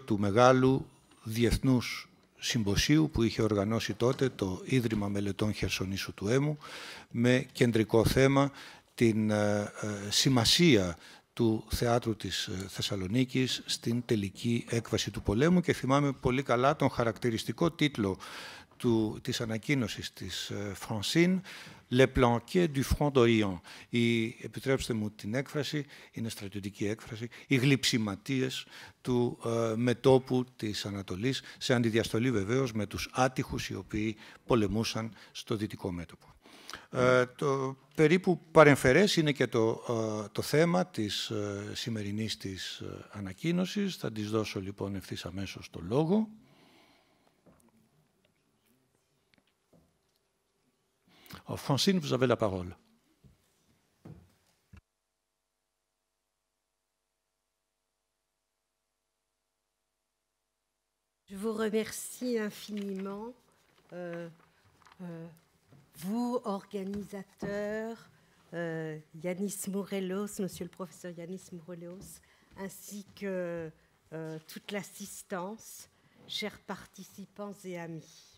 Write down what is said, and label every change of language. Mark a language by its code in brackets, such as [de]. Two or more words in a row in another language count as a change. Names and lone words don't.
[el] του μεγάλου διεθνούς συμποσίου που είχε οργανώσει τότε το Ίδρυμα Μελετών Χερσονήσου του Έμου με κεντρικό θέμα την σημασία του θεάτρου της Θεσσαλονίκης στην τελική έκβαση του πολέμου και θυμάμαι πολύ καλά τον χαρακτηριστικό τίτλο της ανακοίνωσης της Φρανσίν «Le planquet du front d'Orient». Επιτρέψτε μου την έκφραση, είναι στρατιωτική έκφραση, οι γλυψιματίες του μετώπου της Ανατολής, σε αντιδιαστολή βεβαίως με τους άτυχους οι οποίοι πολεμούσαν στο δυτικό μέτωπο. Το περίπου παρεμφερές είναι και το θέμα της σημερινής της ανακοίνωσης. Θα της δώσω λοιπόν ευθύς αμέσως το λόγο. [fr] Francine, vous avez la parole. Je vous remercie infiniment, vous, organisateurs, Yanis Morelos, monsieur le professeur Yanis Morelos, ainsi que toute l'assistance, chers participants et amis.